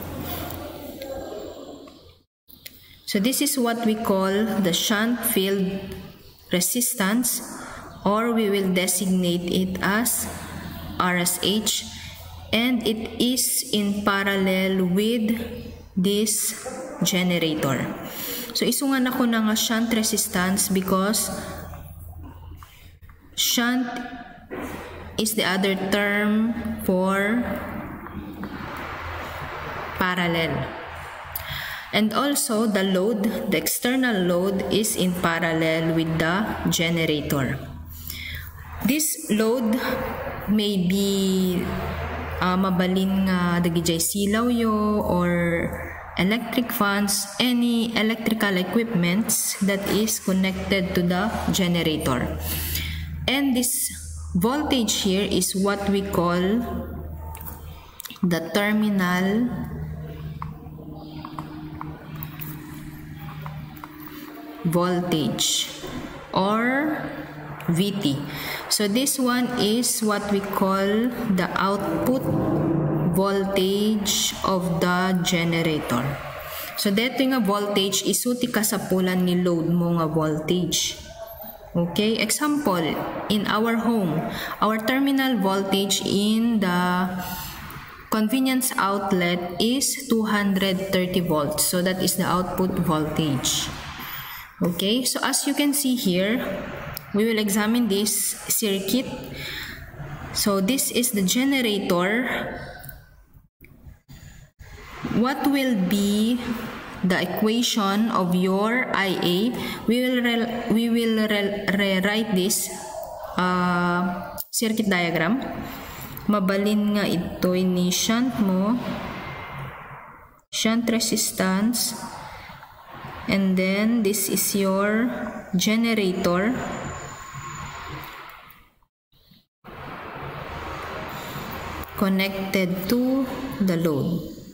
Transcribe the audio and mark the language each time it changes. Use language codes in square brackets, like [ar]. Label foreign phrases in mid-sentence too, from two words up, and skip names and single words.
[en] So this is what we call the shunt field resistance, or we will designate it as RSH, and it is in parallel with this generator. So [ilo] isungan ako ng [en] shunt resistance because shunt is the other term for parallel. And also the load, the external load is in parallel with the generator. This load may be [ilo] mabalin nga dagijay silaw yo [en] or electric fans, any electrical equipments that is connected to the generator. And this voltage here is what we call the terminal voltage or VT. So this one is what we call the output voltage of the generator. [ilo] So dito nga voltage isuti kasapulan ni load mo nga voltage. [en] Okay, example, in our home, our terminal voltage in the convenience outlet is 230 volts. So that is the output voltage. Okay, so as you can see here, we will examine this circuit. So this is the generator. What will be the equation of your IA? We will rewrite this circuit diagram. [ilo] Mabalin nga ito ni shunt mo, [en] shunt resistance And then this is your generator. Connected to the load.